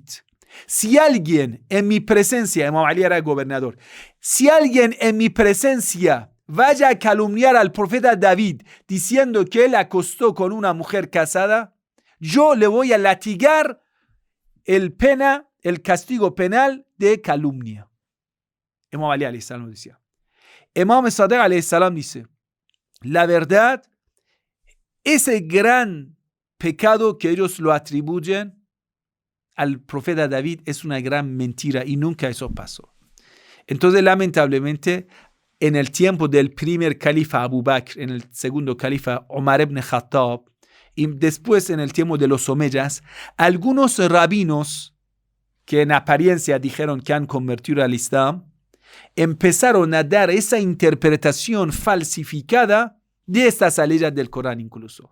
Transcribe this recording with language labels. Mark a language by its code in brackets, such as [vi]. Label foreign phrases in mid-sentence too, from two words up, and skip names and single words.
[es] Si alguien en mi presencia, Imam Ali era gobernador, si alguien en mi presencia vaya a calumniar al profeta David diciendo que él acostó con una mujer casada, yo le voy a latigar el castigo penal de calumnia. Imam Ali [ar] alayhi salam [es] decía. Imam Sadiq [ar] alayhi salam [es] dice, la verdad, ese gran pecado que ellos lo atribuyen al profeta David es una gran mentira y nunca eso pasó. Entonces, lamentablemente, en el tiempo del primer califa Abu Bakr, en el segundo califa Omar ibn Khattab, y después en el tiempo de los omeyas, algunos rabinos que en apariencia dijeron que han convertido al Islam, empezaron a dar esa interpretación falsificada de estas aleyas del Corán incluso.